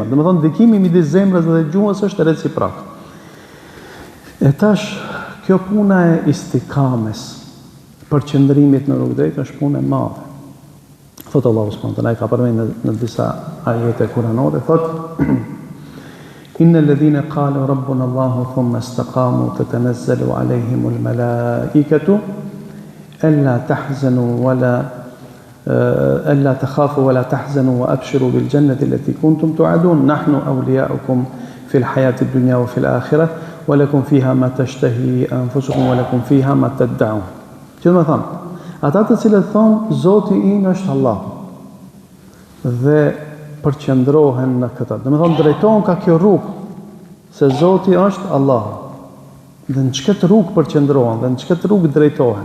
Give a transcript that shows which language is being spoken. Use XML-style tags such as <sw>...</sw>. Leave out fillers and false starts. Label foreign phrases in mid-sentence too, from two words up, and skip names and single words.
<sq>Do me thonë, ndikimi midis zemrës dhe gjuhës është reciprok. E tash, kjo puna e istikames, përqendrimit në rrugë drejtë, është punë e madhe. Thotë Allahu</sq> <ar>سبحانه وتعالى,</ar> <sq>ka përmendur në disa ajete kuranore, thotë</sq> <ar>إن الذين قالوا ربنا الله ثم استقاموا تتنزل عليهم الملائكة ألا تخافوا ولا تحزنوا وأبشروا بالجنة التي كنتم توعدون نحن أولياؤكم في الحياة الدنيا وفي الآخرة ولكم فيها ما تشتهي أنفسكم ولكم فيها ما تدعون.</ar> <sq>Që më thonë, ata të cilët thonë Zoti ynë është Allah dhe përqendrohen në këtë. Dhe me thonë, drejtohen ka kjo rrugë, se Zoti është Allah. Dhe në çket rrugë përqendrohen, dhe në çket rrugë drejtohen.</sq>